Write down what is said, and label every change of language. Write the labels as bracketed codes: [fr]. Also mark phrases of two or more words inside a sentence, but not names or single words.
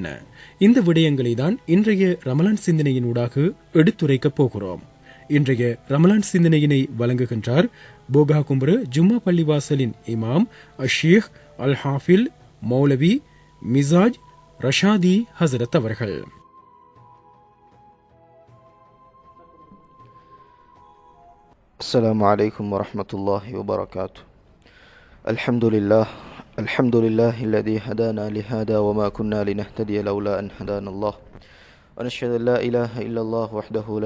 [ta] இந்த விடயங்களை தான் இன்றைய ரமலான் சிந்தனையினூடாக எடுத்துரைக்கப் போகிறோம். இன்றைய ரமலான் சிந்தனையினை வழங்குகின்றார் போகா கும்புர ஜும்மா பள்ளிவாசலின் இமாம் ஷேக் அல் ஹாஃபில் மௌலவி மிசாஜ் ரஷாதி ஹசரத் அவர்கள். [ar] السلام عليكم ورحمة الله وبركاته. الحمد لله الذي هدانا لهذا وما كنا لنهتدي لولا أن هدانا الله ونشهد أن لا إله إلا الله وحده لا